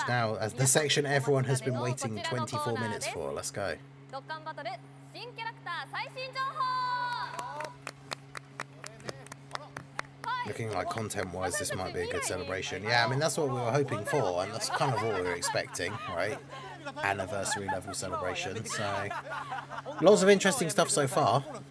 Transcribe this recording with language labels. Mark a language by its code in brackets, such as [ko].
[en] Now, as the section everyone has been waiting 24 minutes for, let's go. [ja] ドッカンバトル新キャラクター最新情報 [en] Looking like content-wise, this might be a good celebration. Yeah, I mean, that's what we were hoping for, and that's kind of what we were expecting, right? Anniversary level celebration, so... Lots of interesting stuff so far.